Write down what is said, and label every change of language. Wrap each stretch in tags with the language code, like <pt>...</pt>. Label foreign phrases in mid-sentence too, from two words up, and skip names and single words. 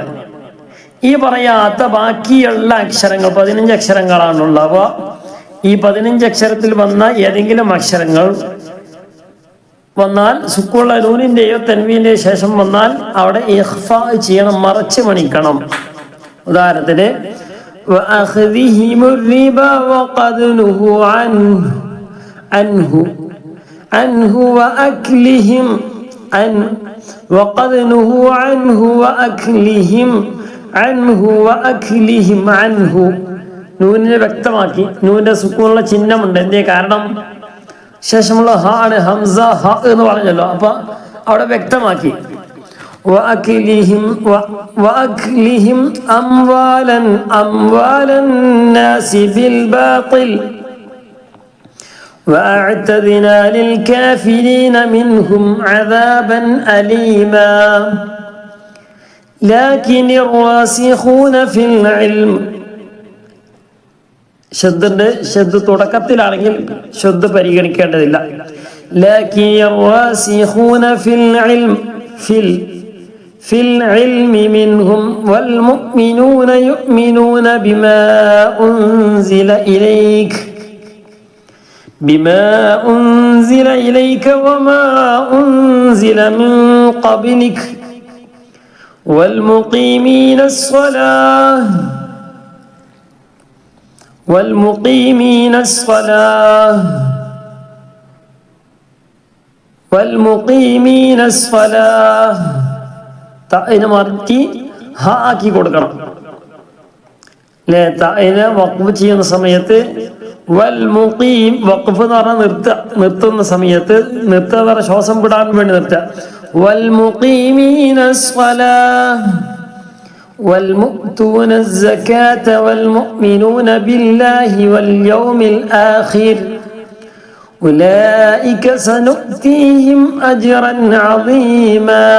<ml>ഈ പറയാത്ത ബാക്കിയുള്ള അക്ഷരങ്ങൾ 15 അക്ഷരങ്ങളാണുള്ളവ. ഈ 15 അക്ഷരത്തിൽ വന്ന ഏതെങ്കിലും അക്ഷരങ്ങൾ വന്നാൽ, സുക്കൂള്ള നൂനിന്റെയോ തെൻവീന്റെയോ ശേഷം വന്നാൽ അവിടെ ഇഖ്ഫാ ചെയ്യണം, മറച്ച് മണിക്കണം.</ml> <ar>ഉദാഹരണത്തിന് وأخذهم الربا وقد نهوا عنه وأكلهم وقد نهوا عنه وأكلهم عنه.</ar> <ml>നൂനിനെ വ്യക്തമാക്കി. നൂനിന്റെ സുക്കൂനുള്ള ചിഹ്നമുണ്ട്. എന്തേ കാരണം, ശേഷമുള്ള ഹ ആണ്, ഹംസ ഹ എന്ന് പറഞ്ഞല്ലോ. അപ്പൊ അവിടെ വ്യക്തമാക്കി.</ml> <ar>وأكلهم أموال الناس بالباطل وأعتدنا للكافرين منهم عذابا أليما لكن الراسخون في العلم.</ar> <ml>ശബ്ദ തുടക്കത്തിലാണെങ്കിൽ ശബ്ദ പരിഗണിക്കേണ്ടതില്ല.</ml> <ar>لكن الراسخون في العلم منهم والمؤمنون يؤمنون بما أنزل إليك وما أنزل من قبلك والمقيمين الصلاة</ar> <ml>തഅനെ മാറ്റി ഹ ആക്കി കൊടുക്കണം അല്ലേ. തഅനെ വഖഫ് ചെയ്യുന്ന സമയത്ത് വൽ മുഖീം, വഖഫ് എന്ന് പറഞ്ഞാൽ നിർത്തുന്ന സമയത്ത്, നിർത്തുക എന്ന് പറഞ്ഞാൽ ശ്വാസം വിടാൻ വേണ്ടി നിർത്തുക.</ml> <ar>والمقيمين الصلاة والمؤتون الزكاة والمؤمنون بالله واليوم الآخر أولئك سنؤتيهم أجرا عظيما.</ar>